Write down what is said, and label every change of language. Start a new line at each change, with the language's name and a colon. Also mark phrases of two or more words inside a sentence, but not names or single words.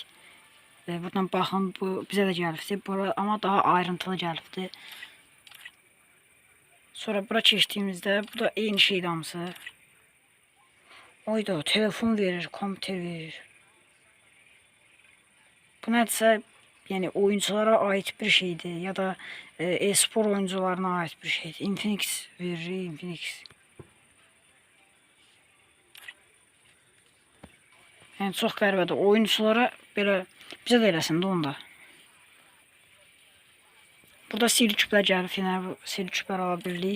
Azerbaijani: Buradan baxın, bu bizə də gəlibdi. Amma daha ayrıntılı gəlibdi. Sonra bura keçdiyimizdə bu da eyni şeydir hamısı. Oyda telefon verir, kompüter verir. Bu nədirsə, yəni oyunculara ait bir şeydir ya da e-spor oyuncularına ait bir şeydir. Infinix verir, Infinix. Yəni çox qəribədir. Oyunculara belə bizə də eləsin də onda. Burada sihirli küplər gəlib, yəni bu sihirli küplər ala bilirik.